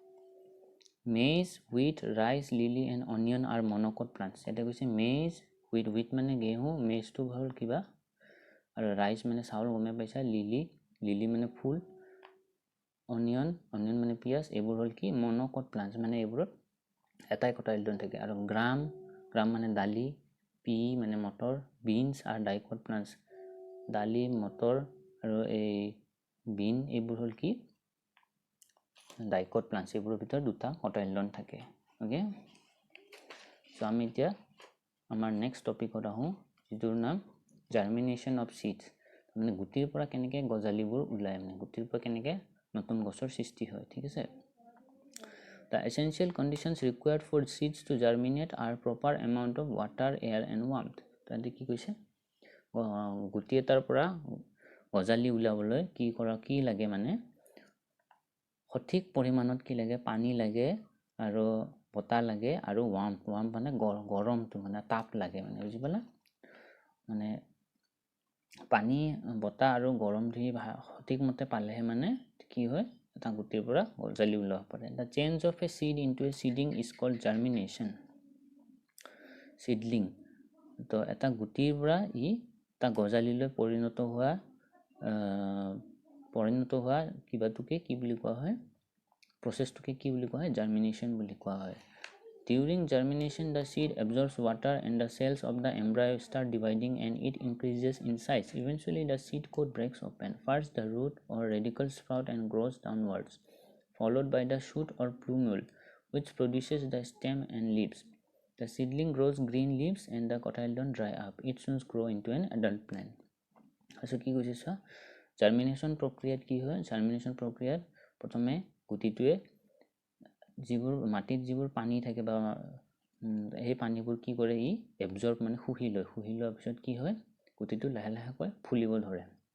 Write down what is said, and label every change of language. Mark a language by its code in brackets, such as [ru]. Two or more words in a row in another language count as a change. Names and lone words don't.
[en] maize wheat rice lily and onion are monocot plants [as] এটা কৈছে [en] maize wheat [as] মানে গেহু maize to হল কিবা আৰু rice মানে চাউল গমে পাইছা lily মানে ফুল onion মানে পিয়াজ এইবোৰ হল কি [en] monocot plants [as] মানে এইবোৰত এটাই cotyledon থাকে আৰু gram মানে দালি pea মানে মটৰ [en] beans are dicot plants [as] দালি মটৰ আৰু এই bean এইবোৰ হল কি [en] dicot plants [as] এইবোৰৰ ভিতৰত দুটা cotyledon থাকে [en] okay so [as] আমি এতিয়া আমাৰ [en] next topic [as] আহো যিটোৰ নাম [en] germination of seeds [as] মানে গুটিৰ পৰা কেনেকৈ গজালিবোৰ ওলাই মানে গুটিৰ পৰা কেনেকৈ নতুন গছৰ সৃষ্টি হয় ঠিক আছে [en] The essential conditions required for seeds to germinate are proper amount of water, air and warmth. [as] তাতে কি কৈছে গুটি এটাৰ পৰা গজালি উলাবলৈ কি লাগে মানে সঠিক পৰিমাণত কি লাগে পানী লাগে আৰু বতাহ লাগে আৰু warmth মানে গৰমটো মানে তাপ লাগে মানে বুজি পালা মানে পানী বতাহ আৰু গৰম ধৰি সঠিক মতে পালেহে মানে কি হয় এটা গুটিৰ পৰা গজালি ওলাব পাৰে [en] the change of a seed into a seedling is called germination [as] seedling তো এটা গুটিৰ পৰা ই তা গজালিলৈ পৰিণত হোৱা কিবাটোকে কি বুলি কোৱা হয় প্ৰসেসটোকে কি বুলি কোৱা হয় germination বুলি কোৱা হয় [en] during germination the seed absorbs water and the cells of the embryo start dividing and it increases in size eventually the seed coat breaks open first the root or radicle sprout and grows downwards followed by the shoot or plumule which produces the stem and leaves the seedling grows green leaves and the cotyledon dry up it soon grows into an adult plant [as] আচ্ছা কি কৈছে germination প্ৰক্ৰিয়াত কি হয় germination প্ৰক্ৰিয়াত প্ৰথমে গুটিটোৱে যিবোৰ মাটিত যিবোৰ পানী থাকে বা এই পানীবোৰ কি কৰে ই এবজৰ্ব মানে শুহি লোৱাৰ পিছত কি হয় গুটিটো লাহে লাহে ফুলিব ধৰে